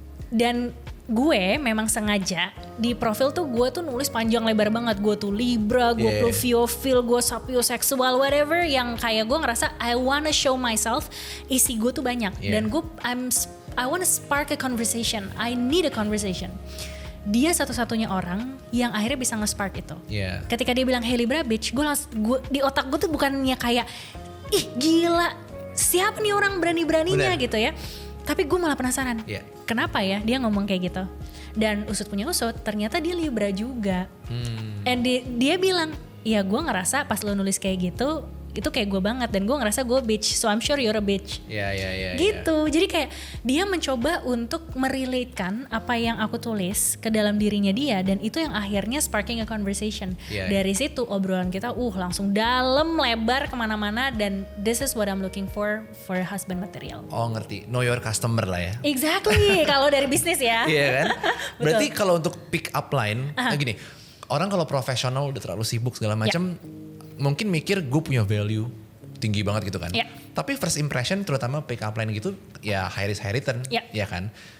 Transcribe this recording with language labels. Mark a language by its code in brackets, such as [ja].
[id] Dan gue memang sengaja di profil tuh gue tuh nulis panjang lebar banget. Gue tuh Libra, gue pluviophile, gue sapioseksual, whatever. Yang kayak gue ngerasa [en] I wanna show myself, [id] isi gue tuh banyak. Dan gue [en] I wanna spark a conversation, I need a conversation. [id] Dia satu-satunya orang yang akhirnya bisa nge-spark itu. Ketika dia bilang Hailey Brabich, gue di otak gue tuh bukannya kayak ih gila, siapa nih orang berani-beraninya gitu ya. Tapi gue malah penasaran, kenapa ya dia ngomong kayak gitu. Dan usut punya usut, ternyata dia Libra juga. And dia bilang, ya gue ngerasa pas lo nulis kayak gitu, itu kayak gue banget. Dan gue ngerasa gue [en] bitch, so I'm sure you're a bitch. [id] Gitu, jadi kayak dia mencoba untuk merelatekan apa yang aku tulis ke dalam dirinya dia. Dan itu yang akhirnya [en] sparking a conversation. [id] Dari situ obrolan kita langsung dalam, lebar kemana-mana. [en] Dan this is what I'm looking for husband material. [id] Oh ngerti, [en] know your customer [id] lah ya. Exactly, kalau dari bisnis ya. Iya kan? Berarti kalau untuk pick up line, gini, orang kalau profesional udah terlalu sibuk segala macam, mungkin mikir gue punya value tinggi banget gitu kan. Tapi first impression terutama pick up line gitu ya [en] high risk high return, [id] ya kan.